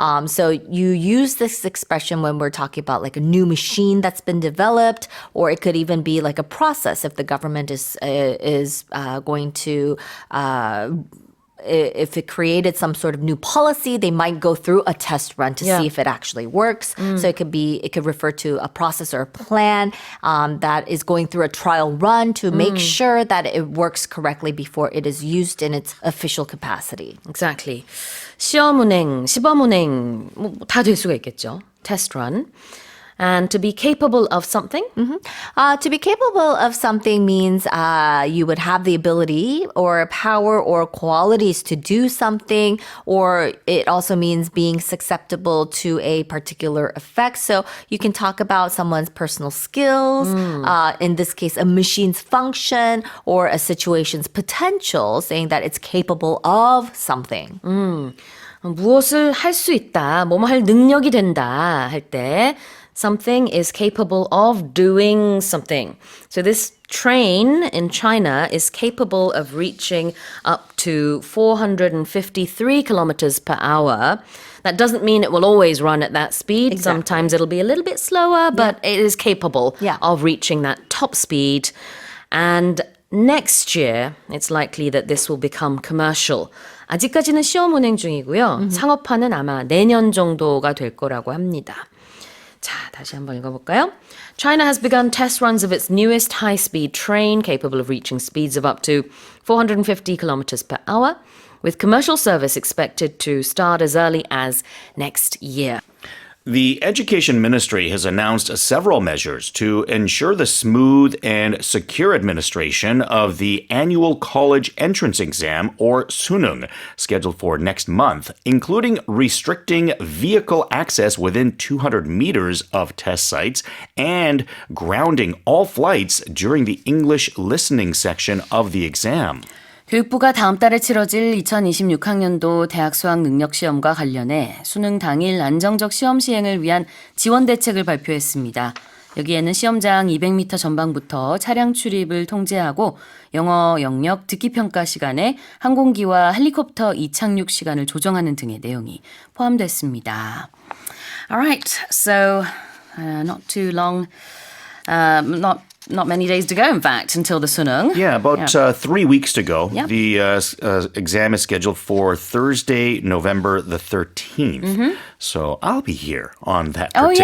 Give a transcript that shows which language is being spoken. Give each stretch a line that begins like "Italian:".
English: So you use this expression when we're talking about like a new machine that's been developed, or it could even be like a process if the government is going to if it created some sort of new policy, they might go through a test run to Yeah. see if it actually works. So it could refer to a process or a plan that is going through a trial run to make sure that it works correctly before it is used in its official capacity. Exactly.
Korean: 시험 운행, 시범 운행 다 될 수가 있겠죠.
English: Test run. And to be capable of something. To be capable of something means you would have the ability or power or qualities to do something, or it also means being susceptible to a particular effect. So you can talk about someone's personal skills, in this case, a machine's function, or a situation's potential, saying that it's capable of something.
Korean: 무엇을 할 수 있다, 뭐뭐 할 능력이 된다 할 때
English: something is capable of doing something. So this train in China is capable of reaching up to 453 kilometers per hour. That doesn't mean it will always run at that speed. Exactly. Sometimes it'll be a little bit slower, but it is capable Yeah. of reaching that top speed. And next year, it's likely that this will become commercial.
Korean: 아직까지는 시험 운행 중이고요. 상업화는 아마 내년 정도가 될 거라고 합니다. 자, 다시 한번 읽어볼까요?
English: China has begun test runs of its newest high-speed train capable of reaching speeds of up to 450 kilometers per hour, with commercial service expected to start as early as next year. The Education Ministry has announced several measures to ensure the smooth and secure administration of the annual college entrance exam, or 수능, scheduled for next month, including restricting vehicle access within 200 meters of test sites and grounding all flights during the English listening section of the exam.
Korean: 교육부가 다음 달에 치러질 2026학년도 대학 수학 능력 시험과 관련해 수능 당일 안정적 시험 시행을 위한 지원 대책을 발표했습니다. 여기에는 시험장 200m 전방부터 차량 출입을 통제하고 영어 영역 듣기 평가 시간에 항공기와 헬리콥터 이착륙 시간을 조정하는 등의 내용이 포함됐습니다.
English: Alright, so not too long, not many days to go, in fact, until the 수능. Yeah, about 3 weeks to go. Yep. The exam is scheduled for Thursday, November the 13th. So I'll be here on that particular day.